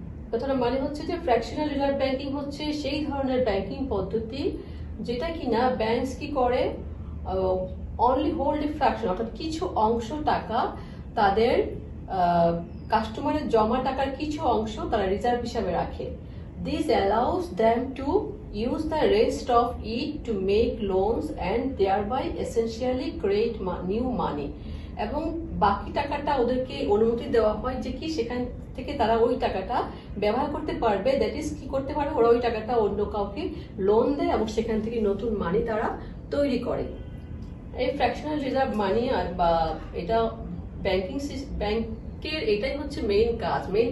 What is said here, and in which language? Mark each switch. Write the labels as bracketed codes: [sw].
[bn] কথাটা মানে হচ্ছে যে ফ্র্যাকশনাল রিজার্ভ ব্যাংকিং হচ্ছে সেই ধরনের ব্যাংকিং পদ্ধতি যেটা কিনা ব্যাংকস কি করে, [en] only hold a fraction, [bn] অর্থাৎ কিছু অংশ টাকা তাদের কাস্টমারের জমা টাকার কিছু অংশ তারা রিজার্ভ হিসাবে রাখে। [en] This allows them to use the rest of it to make loans and thereby essentially create new money. [bn] এবং বাকি টাকাটা ওদেরকে অনুমতি দেওয়া হয় যে কি সেখান থেকে তারা ওই টাকাটা ব্যবহার করতে পারবে, দ্যাট ইজ কি করতে পারবে, ওরা ওই টাকাটা অন্য কাউকে লোন দেয় এবং সেখান থেকে নতুন মানি তারা তৈরি করে। এই ফ্র্যাকশনাল রিজার্ভ মানি বা এটা ব্যাংকের এটাই হচ্ছে মেইন কাজ।